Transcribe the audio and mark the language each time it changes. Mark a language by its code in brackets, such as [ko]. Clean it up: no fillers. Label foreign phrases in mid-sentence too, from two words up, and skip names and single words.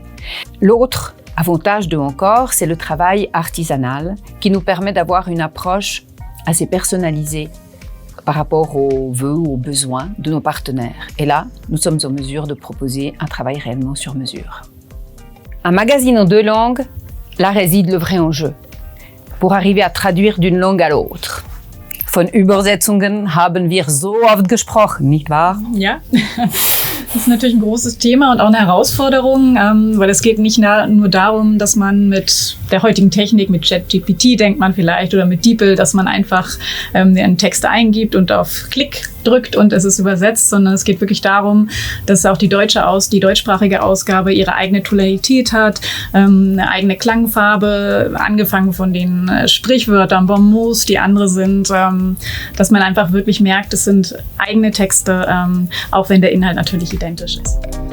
[fr] L'autre avantage de Encore, c'est le travail artisanal qui nous permet d'avoir une approche assez personnalisée par rapport aux vœux ou aux besoins de nos partenaires. Et là, nous sommes en mesure de proposer un travail réellement sur mesure. Un magazine en 2 langues, là réside le vrai enjeu, pour arriver à traduire d'une langue à l'autre. [de] Von Übersetzungen haben wir so oft gesprochen, nicht wahr? Ja, das ist natürlich ein großes Thema und auch eine Herausforderung, weil es geht nicht nur darum, dass man mit der heutigen Technik, mit ChatGPT denkt man vielleicht oder mit DeepL, dass man einfach einen Text eingibt und auf Klick drückt und es ist übersetzt, sondern es geht wirklich darum, dass auch die deutschsprachige Ausgabe ihre eigene Tonalität hat, eine eigene Klangfarbe, angefangen von den Sprichwörtern, Bonmots, die andere sind, dass man einfach wirklich merkt, es sind eigene Texte, auch wenn der Inhalt natürlich identisch ist.